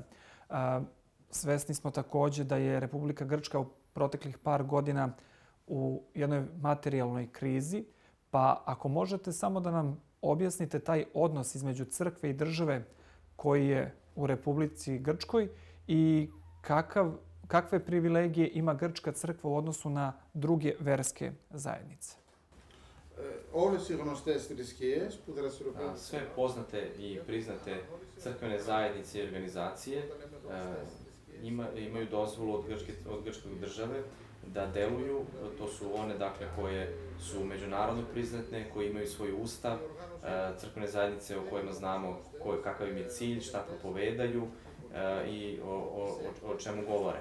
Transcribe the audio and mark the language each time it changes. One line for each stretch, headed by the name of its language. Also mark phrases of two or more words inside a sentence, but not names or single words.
Serbian: Svesni smo takođe da je Republika Grčka u proteklih par godina u jednoj materijalnoj krizi, pa ako možete samo da nam objasnite taj odnos između crkve i države koji je u Republici Grčkoj i kakve privilegije ima grčka crkva u odnosu na druge verske zajednice?
Greek: όλες οι γνωστές θρησκείες που δραστηριοποιούνται.
Serbian: Sve poznate i priznate crkvene zajednice i organizacije imaju dozvolu od grčke države da deluju. To su one, dakle, koje su međunarodno priznate, koje imaju svoj ustav, crkvene zajednice o kojima znamo kakav im je cilj, šta propovedaju i o čemu govore.